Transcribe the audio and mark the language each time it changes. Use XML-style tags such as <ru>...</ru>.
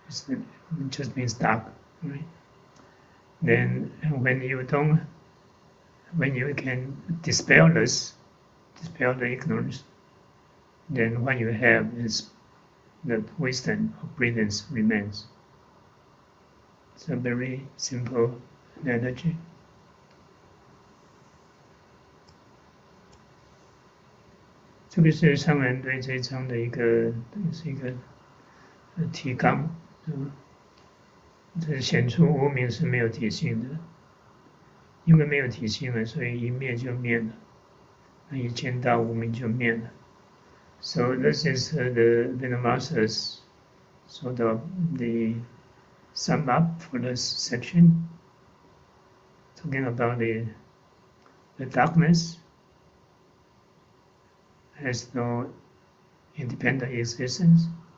<en>It just means dark, right? Then when you can dispel the ignorance, then what you have is that wisdom or brilliance remains. It's a very simple analogy.</en> <zh>这个是上人对这一章的是一个提纲，这显出无明是没有体性的，因为没有体性了，所以一灭就灭了，那一见到无明就灭了。</zh> <en>So this is the Master's sort of the sum up for this section, talking about the darkness has no independent existence.</en>